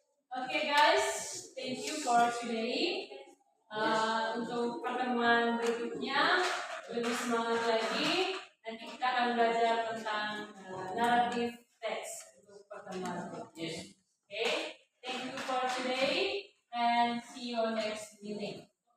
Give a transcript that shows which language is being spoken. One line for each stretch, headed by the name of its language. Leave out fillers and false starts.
English: Okay guys, thank you for today.
Indonesian: Untuk pertemuan berikutnya lebih semangat lagi. Nanti kita akan belajar tentang narrative text untuk pertemuan berikutnya.
English: Okay, thank you for today and see you next meeting.